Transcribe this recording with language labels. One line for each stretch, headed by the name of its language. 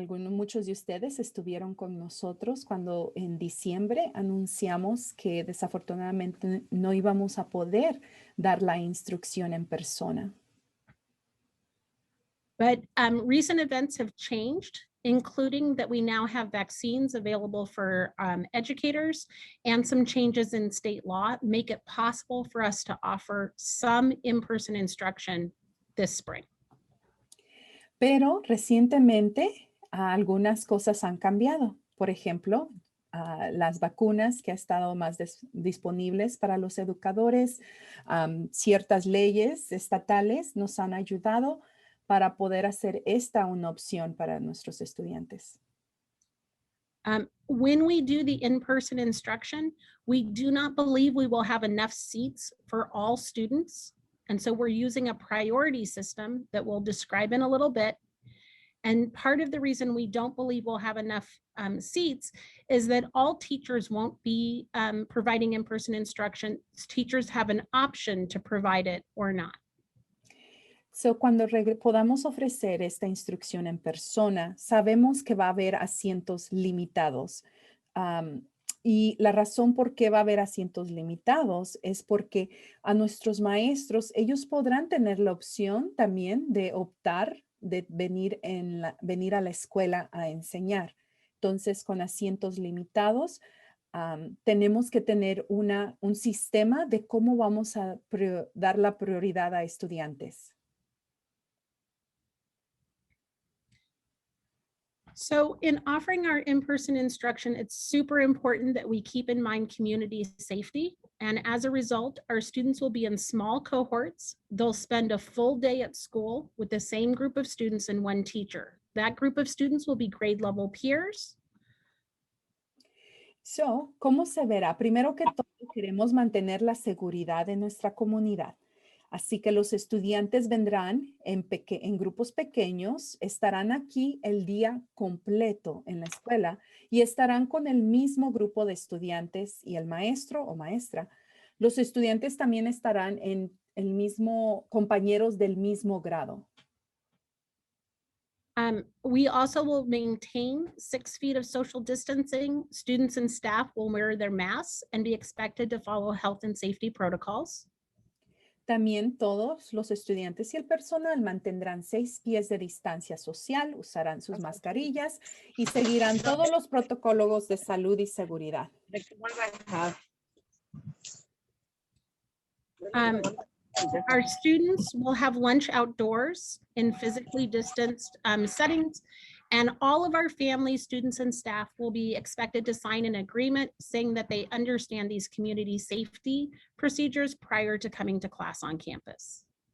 Spanish: Muchos de ustedes estuvieron con nosotros cuando en diciembre anunciamos que desafortunadamente no íbamos a poder dar la instrucción en persona.
English: But recent events have changed, including that we now have vaccines available for educators, and some changes in state law make it possible for us to offer some in-person instruction this spring.
Spanish: Pero recientemente algunas cosas han cambiado. Por ejemplo, las vacunas que han estado más disponibles para los educadores, ciertas leyes estatales nos han ayudado para poder hacer esta una opción para nuestros estudiantes.
English: When we do the in-person instruction, we do not believe we will have enough seats for all students. And so we're using a priority system that we'll describe in a little bit. And part of the reason we don't believe we'll have enough seats is that all teachers won't be providing in-person instruction. Teachers have an option to provide it or not.
Spanish: So, cuando podamos ofrecer esta instrucción en persona, sabemos que va a haber asientos limitados. Y la razón por qué va a haber asientos limitados es porque a nuestros maestros, ellos podrán tener la opción también de optar de venir a la escuela a enseñar. Entonces, con asientos limitados, tenemos que tener un sistema de cómo vamos a dar la prioridad a estudiantes.
English: So in offering our in-person instruction, it's super important that we keep in mind community safety. And as a result, our students will be in small cohorts. They'll spend a full day at school with the same group of students and one teacher. That group of students will be grade level peers.
Spanish: So, ¿cómo se verá? Primero que todo, queremos mantener la seguridad de nuestra comunidad. Así que los estudiantes vendrán en grupos pequeños, estarán aquí el día completo en la escuela y estarán con el mismo grupo de estudiantes y el maestro o maestra. Los estudiantes también estarán en el mismo, compañeros del mismo grado.
English: We also will maintain 6 feet of social distancing. Students and staff will wear their masks and be expected to follow health and safety protocols.
Spanish: También todos los estudiantes y el personal mantendrán 6 pies de distancia social, usarán sus mascarillas y seguirán todos los protocolos de salud y seguridad.
English: Our students will have lunch outdoors in physically distanced settings, And all of our families, students, and staff will be expected to sign an agreement saying that they understand these community safety procedures prior to coming to class on campus.